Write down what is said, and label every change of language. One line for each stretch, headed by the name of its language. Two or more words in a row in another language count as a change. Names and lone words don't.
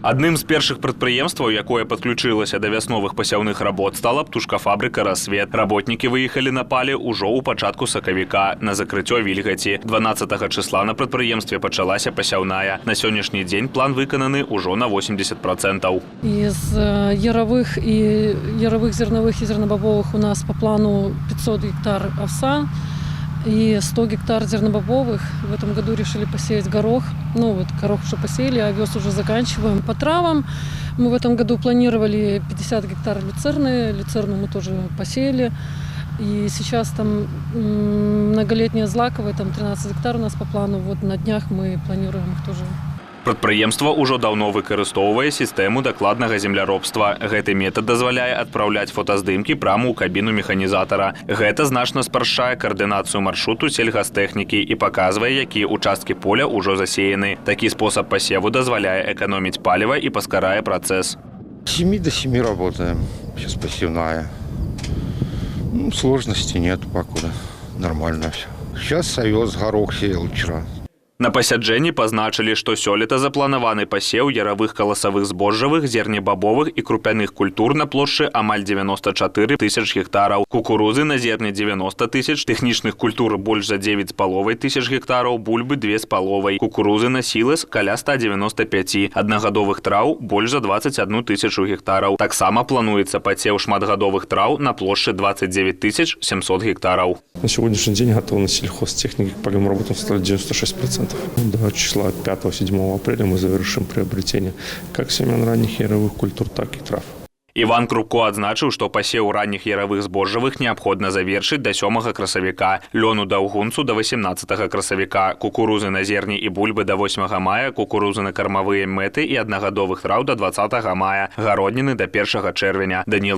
Belarusian: Адным з першых прадпрыемстваў, якое падключылася да вясновых пасяўных работ, стала птушкафабрыка «Рассвет». Работнікі выехалі на пале ўжо ў пачатку сакавіка на закрыццё вільгаці. 12 числа на прадпрыемстве пачалася пасяўная. На сённяшні дзень план выкананы ўжо на 80%.
Russian: Из яровых зерновых и зернобобовых у нас по плану 500 гектар овса и 100 гектар зернобобовых. В этом году решили посеять горох. Горох уже посеяли, овес уже заканчиваем. По травам мы в этом году планировали 50 гектар люцерны. Люцерну мы тоже посеяли. И сейчас там многолетние злаковые, там 13 гектар у нас по плану. На днях мы планируем их тоже.
Belarusian: Прадпрыемства ўжо даўно выкарыстоўвае сістэму дакладнага земляробства. Гэты метад дазваляе адпраўляць фотаздымкі прямо ў кабіну механізатара. Гэта значна спрашчае каардынацыю маршруту сельгастэхнікі і паказвае, якія участкі поля ўжо засеяны. Такі спосаб пасеву дазваляе эканоміць паліва і паскарае працэс.
Russian: С 7 до 7 работаем. Сейчас посевная. Сложностей нет покуда. Нормально все. Сейчас овес, горох сеял вчера.
Belarusian: На пасяджэнні пазначылі, што сёлета запланаваны пасеў яравых каласавых збожжавых, зернебабовых і крупяных культур на плошчы амаль 94 тысяч гектараў, кукурузы на зерне 90 тысяч, тэхнічных культур больш за 9,5 тысяч гектараў, бульбы 2,5, кукурузы на сілас каля 195, аднагадовых траў больш за 21 тысячу гектараў. Таксама плануецца пасеў шматгадовых траў на плошчы 29 700 гектараў.
Russian: На сегодняшний день готовность сельхозтехники к полевым работам составляет 96%. До числа 5-7 апреля мы завершим приобретение как семян ранних яровых культур, так и трав.
Belarusian: Іван Крупко адзначыў, што пасеў ранніх яравых збожжавых неабходна завершыць да 7 красавіка, лёну даўгунцу да 18 красавіка, кукурузы на зерні і бульбы да 8 мая, кукурузы на кармавыя мэты і аднагадовых траў да 20 мая, гародніны да 1 чэрвеня.